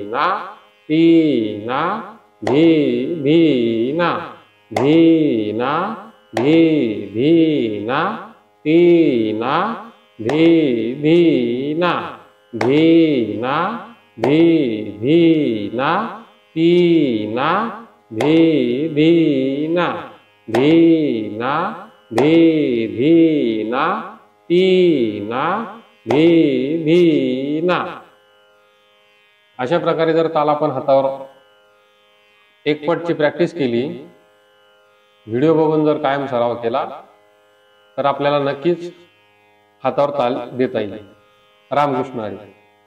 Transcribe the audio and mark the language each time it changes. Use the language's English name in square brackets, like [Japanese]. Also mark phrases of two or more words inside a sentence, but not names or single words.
[Marathi] ना ती ना धी धी ना धी ना धी धी ना ती ना धी धी ना धी ना धी धी ना ती ना धी धी ना धी ना धी धी ना ती ना धी धी ना। अशा प्रकारे जर ताल आपण हातावर एकपटची प्रॅक्टिस केली, व्हिडिओ बघून जर कायम सराव केला तर आपल्याला नक्कीच हातावर ताल देता येईल। रामकृष्ण हरी।